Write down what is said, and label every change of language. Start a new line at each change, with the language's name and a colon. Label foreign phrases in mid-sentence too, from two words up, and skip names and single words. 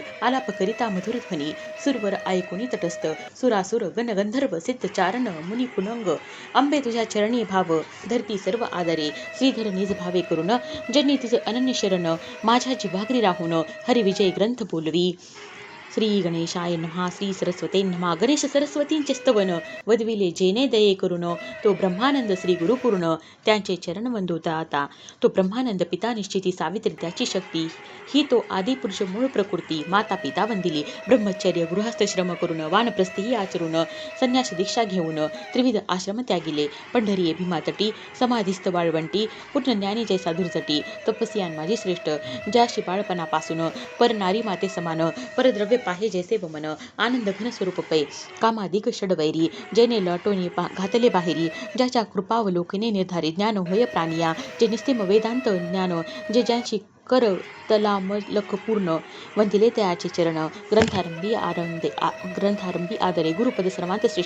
Marathi: आलाप करिता मधुर ध्वनी, सुरवर ऐकुनी तटस्थ. सुरासुर गणगंधर्व सिद्ध चारण मुनी पुनंग. अंबे तुझ्या चरणी भाव, धरती सर्व आदरे. श्रीधर निज भावे करून, ज्यांनी तुझ अनन्य शरण. माझ्या जिव्हाग्री राहून, हरिविजय ग्रंथ बोलवी.
Sanskrit: श्री गणेशाय नमः. श्री सरस्वते नमः.
Marathi: गणेश सरस्वतींचे स्तवन, वदविले जेने दये करून. तो ब्रह्मानंद श्री गुरुपूर्ण, त्यांचे चरण वंदुता आता. तो ब्रह्मानंद पिता निश्चिती, सावित्री त्याची शक्ती. ही तो आदिपुरुष मूळ प्रकृती. माता पिता वंदिली, ब्रह्मचर्य गृहस्थ श्रम करून. वानप्रस्थी आचरून, संन्यास दीक्षा घेऊन. त्रिविध आश्रम त्यागिले, पंढरी भीमातटी. समाधिस्थ वाळवंटी, पूर्ण ज्ञानी जैसा दुर्जटी. तपस्यान माझी श्रेष्ठ, ज्याशी बाळपणापासून. पर नारी माते समान, परद्रव्य पाहे जैसे वमन. आनंद घन स्वरूप पै, कामादिक षडवैरी. जेने लटोनी घातले बाहेरी, ज्याच्या कृपावलोकने निर्धारी. ज्ञान होय प्राणिया, जे निस्तिम वेदांत ज्ञान. जे ज्यांची कर तलामलक पूर्ण, वंदिले त्याचे चरण. ग्रंथारंभी आदरे, गुरुपद सर्वांत श्रेष्ठ.